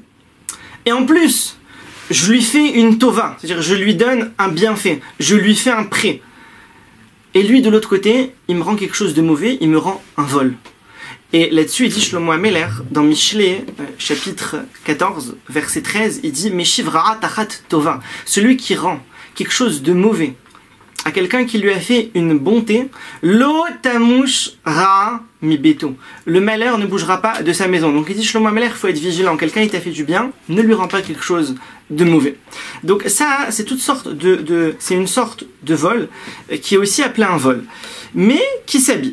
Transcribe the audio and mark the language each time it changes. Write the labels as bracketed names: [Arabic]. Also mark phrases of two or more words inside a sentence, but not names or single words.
[French] Et en plus, je lui fais une tova, c'est-à-dire je lui donne un bienfait, je lui fais un prêt. Et lui, de l'autre côté, il me rend quelque chose de mauvais, il me rend un vol. Et là-dessus, il dit Shlomo Ameler, dans Michelet, chapitre 14, verset 13, il dit [Hebrew] משיב רעה תחת טובה, [French] celui qui rend quelque chose de mauvais à quelqu'un qui lui a fait une bonté, [Hebrew] לא תמוש רעה מביתו. [French] Le malheur ne bougera pas de sa maison. Donc il dit Shlomo Ameler, il faut être vigilant. Quelqu'un il t'a fait du bien, ne lui rend pas quelque chose de mauvais. Donc ça, c'est toutes sortes c'est une sorte de vol qui est aussi appelé un vol, mais qui s'habille.